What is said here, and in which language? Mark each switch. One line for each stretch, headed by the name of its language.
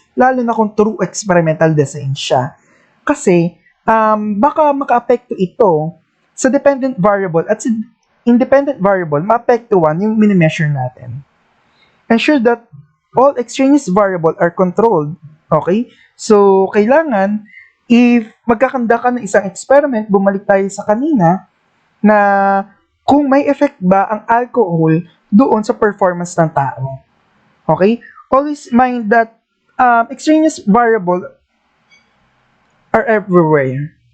Filipino: Lalo na kung true experimental design siya. Kasi, baka maka-apekto ito sa dependent variable at sa independent variable, ma-apektuhan yung mini-measure natin.
English: Ensure that all extraneous variable are controlled. Okay?
Filipino: So, kailangan, if magkakanda ka ng isang experiment, bumalik tayo sa kanina, na kung may effect ba ang alcohol doon sa performance ng tao.
English: Okay? Always mind that extraneous variable are everywhere.